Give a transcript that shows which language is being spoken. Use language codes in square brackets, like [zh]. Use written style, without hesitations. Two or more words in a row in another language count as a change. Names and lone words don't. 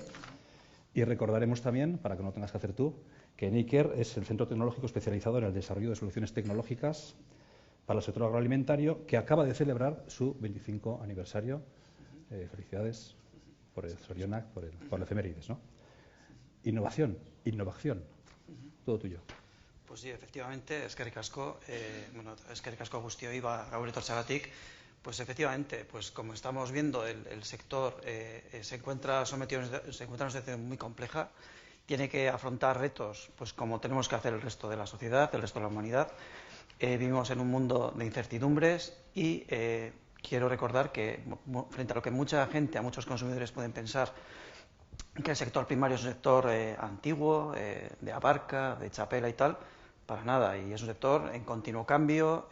[es] Y recordaremos también, para que no lo tengas que hacer tú, que Neiker es el centro tecnológico especializado en el desarrollo de soluciones tecnológicas para el sector agroalimentario, que acaba de celebrar su 25 aniversario. Felicidades por el Zorionak, por el efemérides, ¿no? Innovación, todo tuyo. Pues sí, efectivamente, [eu] eskerrik asko, eskerrik asko guztioi gaur etortzeagatik. [es] Pues efectivamente, pues como estamos viendo, el sector se encuentra sometido, se encuentra en una situación muy compleja. Tiene que afrontar retos, pues como tenemos que hacer el resto de la sociedad, el resto de la humanidad. Vivimos en un mundo de incertidumbres y quiero recordar que, frente a lo que mucha gente, a muchos consumidores pueden pensar, que el sector primario es un sector antiguo, de abarca, de chapela y tal, para nada, y es un sector en continuo cambio.